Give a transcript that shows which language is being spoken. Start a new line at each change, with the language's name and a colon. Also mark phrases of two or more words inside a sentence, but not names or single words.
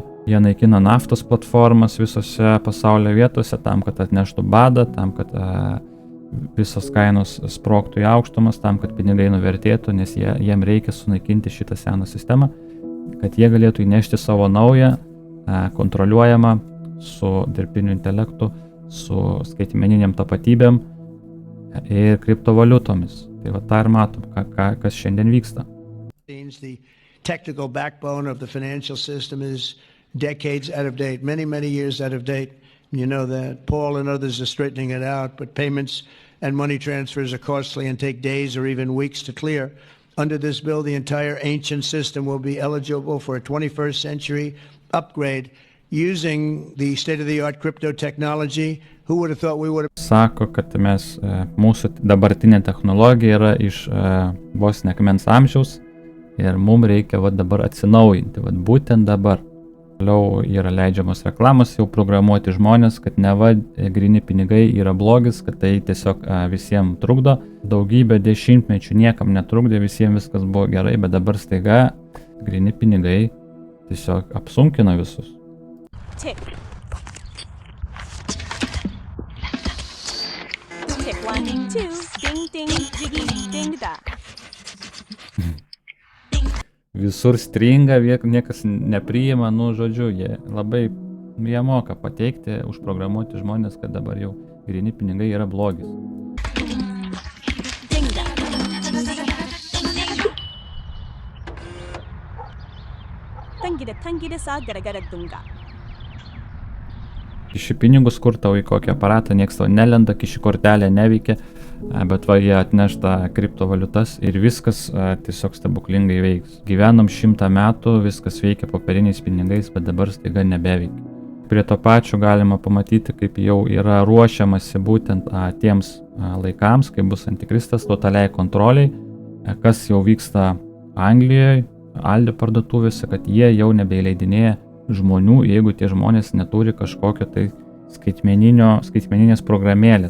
Lithuanian: Jie naikina naftos platformas visose pasaulio vietose tam, kad atneštų badą, tam, kad visos kainos sprogtų į aukštumas, tam, kad pinigai nuvertėtų, nes jiem reikia sunaikinti šitą seną sistemą, kad jie galėtų įnešti savo naują, kontroliuojamą su dirbtiniu intelektu, su skaitmeniniam tapatybėm ir kriptovaliutomis. Tai va tą ir matom, kas šiandien vyksta.
English: The technical backbone of the financial system is decades out of date, many years out of date. You know that. Paul and others are straightening it out, but payments and money transfers are costly and take days or even weeks to clear. Under this bill, the entire ancient system will be eligible for a 21st century upgrade using the state-of-the-art crypto technology. Who would have thought we would have...
Lithuanian: Sako, kad mūsų dabartinė technologija yra iš vos ne akmens amžiaus ir mums reikia dabar atsinaujinti, būtent dabar. Toliau yra leidžiamos reklamos jau programuoti žmonės, kad neva gryni pinigai yra blogis, kad tai tiesiog visiems trukdo. Daugybę dešimtmečių niekam netrukdė, visiems viskas buvo gerai, bet dabar staiga gryni pinigai tiesiog apsunkina visus. Tick. Tick 1, ding 2, ding ding, jiggy, ding da. Visur stringa, niekas nepriima, žodžiu, jie moka pateikti, užprogramuoti žmonės, kad dabar jau gryni pinigai yra blogis. Ding da. Tangida sa gara dunga. Kiši pinigus, kur tau į kokį aparatą, nieks tau nelenda, kiši kortelė neveikia, bet jie atneš tą kriptovaliutas ir viskas tiesiog stebuklingai veiks. Gyvenom 100 metų, viskas veikia popieriniais pinigais, bet dabar staiga nebeveikia. Prie to pačio galima pamatyti, kaip jau yra ruošiamasi būtent tiems laikams, kai bus antikristas totaliai kontroliai, kas jau vyksta Anglijoje, Aldi parduotuvėse, kad jie jau nebeįleidinėja žmonių, jeigu tie žmonės neturi kažkokio tai skaitmeninės programėlės.